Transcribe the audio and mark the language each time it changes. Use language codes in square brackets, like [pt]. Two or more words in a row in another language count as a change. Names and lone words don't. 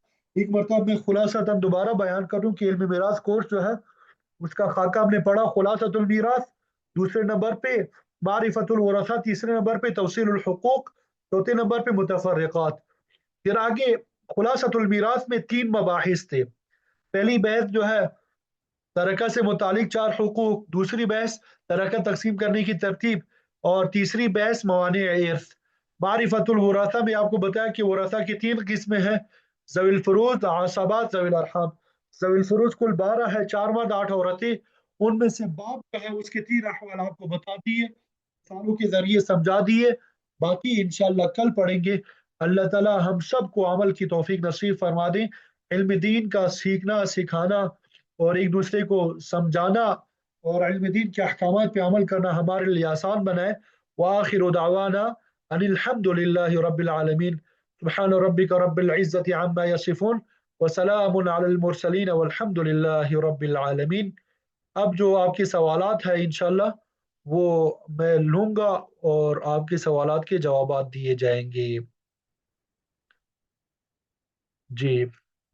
[ur] ایک مرتبہ میں خلاصتاً دوبارہ بیان کروں کہ علمی میراث کورس جو ہے اس کا خاکہ ہم نے پڑھا، خلاصۃ المیراث دوسرے نمبر پہ، معرفۃ الورثہ تیسرے نمبر پہ، توصیل الحقوق چوتھے نمبر پہ، متفرقات. پھر آگے خلاصۃ المیراث میں تین مباحث تھے. پہلی بحث جو ہے ترکہ سے متعلق چار حقوق، دوسری بحث ترکہ تقسیم کرنے کی ترتیب، اور تیسری بحث موانع ارث. معرفۃ الورثہ میں آپ کو بتایا کہ ورثہ کی تین قسمیں ہیں, ذوی الفروض، عصبات، ذوی الارحام. ذوی الفروض کل 12 ہیں، چار مرد 8 عورتیں. ان میں سے باپ جو ہے اس کے تین احوال آپ کو بتا دیے، مثالوں کے ذریعے سمجھا دیے. باقی ان شاء اللہ کل پڑھیں گے۔ اللہ تعالیٰ ہم سب کو عمل کی توفیق نصیب فرما دیں. علم دین کا سیکھنا سکھانا اور ایک دوسرے کو سمجھانا اور علم دین کے احکامات پہ عمل کرنا ہمارے لیے آسان بنائے۔ [ar] وآخر دعوانا ان الحمد للہ رب العالمین۔ سبحان ربک رب العزت عما یصفون وسلام علی المرسلین والحمد للہ رب العالمین۔ [ur] اب جو آپ کے سوالات ہیں انشاءاللہ وہ میں لوں گا، اور آپ کے سوالات کے جوابات دیے جائیں گے۔ جی